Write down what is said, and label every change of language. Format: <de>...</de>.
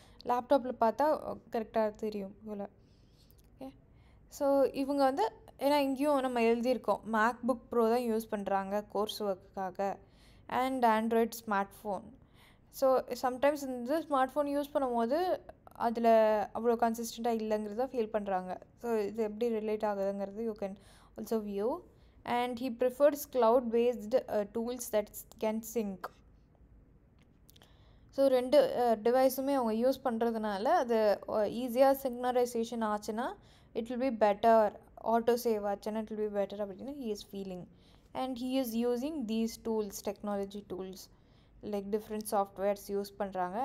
<ta>லேப்டாப்பில் பார்த்தா கரெக்டாக தெரியும் போல். ஓகே, ஸோ இவங்க வந்து ஏன்னா இங்கேயும் நம்ம எழுதியிருக்கோம் மேக் புக் ப்ரோ தான் யூஸ் பண்ணுறாங்க course ஒர்க்குக்காக and Android smart phone. So sometimes இந்த ஸ்மார்ட் ஃபோன் யூஸ் பண்ணும்போது அதில் அவ்வளோ கன்சிஸ்டண்ட்டாக இல்லைங்கிறத ஃபீல் பண்ணுறாங்க. ஸோ இது எப்படி relate ஆகுதுங்கிறது</ta> <en>You can also view. And he prefers cloud-based tools that can sync.</en> <ta>So ரெண்டு டிவைஸுமே அவங்க யூஸ் பண்ணுறதுனால அது ஈஸியாக சிங்னரைசேஷன் ஆச்சுன்னா</ta> <en>it will be better,</en> <ta>auto save ஆச்சுன்னா இட் வில் பி பெட்டர் அப்படின்னு</ta> <en>He is feeling. And he is using these tools, technology tools like different softwares use பண்ணுறாங்க.</en>